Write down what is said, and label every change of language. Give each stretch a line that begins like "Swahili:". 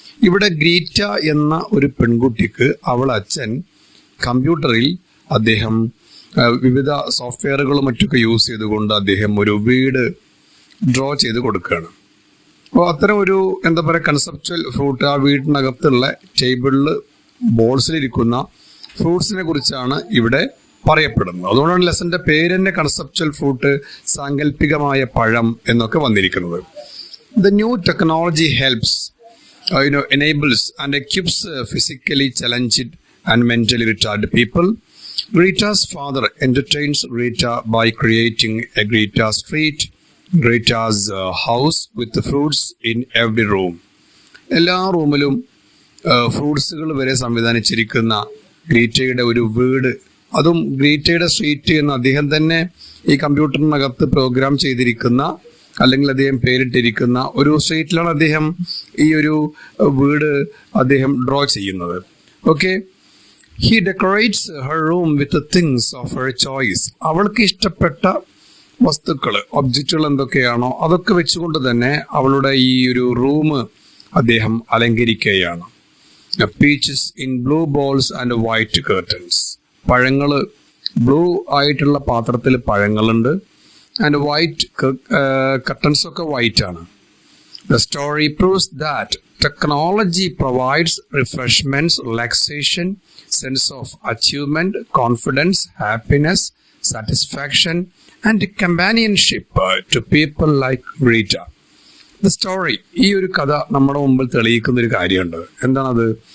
Malayalam: ഇവിടെ ഗ്രീറ്റ എന്ന ഒരു പെൺകുട്ടിക്ക് അവൾ അച്ഛൻ കമ്പ്യൂട്ടറിൽ അദ്ദേഹം വിവിധ സോഫ്റ്റ്വെയറുകളും മറ്റൊക്കെ യൂസ് ചെയ്തുകൊണ്ട് അദ്ദേഹം ഒരു വീട് ഡ്രോ ചെയ്ത് കൊടുക്കുകയാണ്. അപ്പോൾ അത്തരം ഒരു എന്താ പറയുക കൺസെപ്ച്വൽ ഫ്രൂട്ട്, ആ വീടിനകത്തുള്ള ടേബിളിൽ ബോൾസിലിരിക്കുന്ന ഫ്രൂട്ട്സിനെ കുറിച്ചാണ് ഇവിടെ പറയപ്പെടുന്നത്. അതുകൊണ്ടാണ് ലെസന്റെ പേര് തന്നെ കൺസെപ്ച്വൽ ഫ്രൂട്ട്, സാങ്കല്പികമായ പഴം എന്നൊക്കെ വന്നിരിക്കുന്നത്.
English: The new technology helps, enables and equips physically challenged and mentally retarded people. Greta's father entertains Greta by creating a Greta street, Greta's house with the fruits in every room.
Malayalam: എല്ലാ റൂമിലും ഫ്രൂട്ട്സുകൾ വരെ സംവിധാനിച്ചിരിക്കുന്ന ഗ്രീറ്റയുടെ ഒരു വീട്, അതും ഗ്രീറ്റയുടെ street എന്ന് അദ്ദേഹം തന്നെ ഈ കമ്പ്യൂട്ടറിനകത്ത് പ്രോഗ്രാം ചെയ്തിരിക്കുന്ന അല്ലെങ്കിൽ അദ്ദേഹം പേരിട്ടിരിക്കുന്ന ഒരു സ്ട്രീറ്റിലാണ് അദ്ദേഹം ഈ ഒരു വീട് അദ്ദേഹം ഡ്രോ ചെയ്യുന്നത്.
English: Okay, he decorates her room with things of her choice.
Malayalam: അവൾക്ക് ഇഷ്ടപ്പെട്ട വസ്തുക്കൾ, ഒബ്ജക്റ്റുകൾ എന്തൊക്കെയാണോ അതൊക്കെ വെച്ചുകൊണ്ട് തന്നെ അവളുടെ ഈ ഒരു റൂം അദ്ദേഹം അലങ്കരിക്കുകയാണ്.
English: Peaches in blue bowls and white curtains.
Malayalam: പഴങ്ങൾ ബ്ലൂ ആയിട്ടുള്ള പാത്രത്തിൽ പഴങ്ങളുണ്ട്.
English: And white curtains ഒക്കെ white ആണ്. The story proves that technology provides refreshments, relaxation, sense of achievement, confidence, happiness, satisfaction, and companionship to people like Greta. The story,
Malayalam: ഈ ഒരു കഥ നമ്മുടെ മുമ്പിൽ തെളിയിക്കുന്ന ഒരു കാര്യമുണ്ട്. എന്താണത്?